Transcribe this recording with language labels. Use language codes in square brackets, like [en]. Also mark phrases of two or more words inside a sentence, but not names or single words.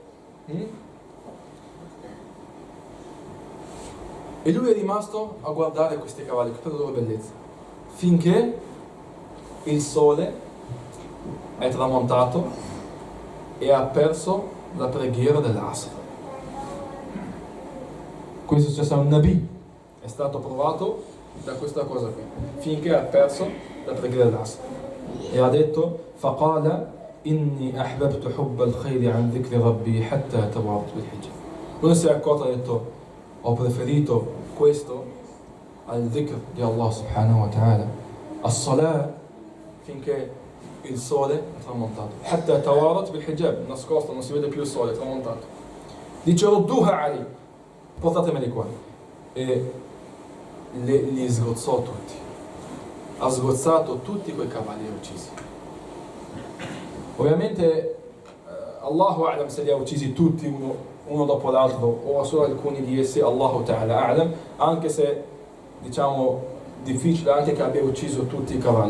[it] E lui è rimasto a guardare questi cavalli per la loro bellezza, finché il sole è tramontato e ha perso la preghiera dell'Asr. Questo è successo a un Nabi, è stato provato da questa cosa qui, finché ha perso la preghiera dell'Asr. E ha detto: [ar] فقال إني أحببت حب الخير عن ذكر ربي حتى تورط بالحجاب. [it] Non si è accorto, ha detto: ho preferito questo al dhikr di Allah [ar] سبحانه وتعالى, [it] as-salah, finché il sole è tramontato. [ar] حتى تورط بالحجاب, [it] nascosto, non si vede più il sole, è tramontato. Dice: [ar] ردوها علي, [it] portatemeli qua. E li sgozzò tutti. Ha sgozzato tutti quei cavalli uccisi. Ovviamente [ar] الله أعلم [it] se li ha uccisi tutti uno dopo l'altro o solo alcuni di essi, [ar] الله تعالى أعلم, [it] anche se diciamo difficile anche che abbia ucciso tutti i cavalli.